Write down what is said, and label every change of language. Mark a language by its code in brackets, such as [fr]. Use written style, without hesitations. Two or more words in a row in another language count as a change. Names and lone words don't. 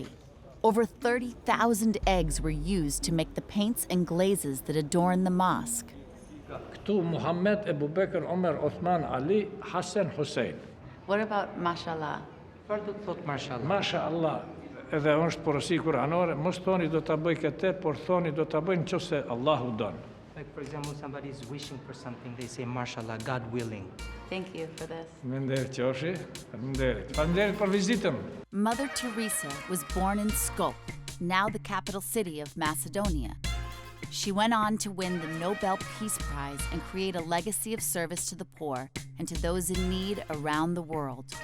[en] Over 30,000 eggs were used to make the paints and glazes that adorn the mosque. [sq] Këtu Muhammed, Ebu Bekr, Omer, Othman, Ali, Hassan, Hussein. [en] What about mashallah? [sq] Çfarë do të thotë mashallah? Mashallah. Edhe është porosi kuranore, mos thoni do ta bëj këtë, por thoni do ta bëj nëse Allahu don. [en] Like, for example, somebody is wishing for something, they say, mashallah, God willing. Thank you for this. Mother Teresa was born in Skopje, now the capital city of Macedonia. She went on to win the Nobel Peace Prize and create a legacy of service to the poor and to those in need around the world.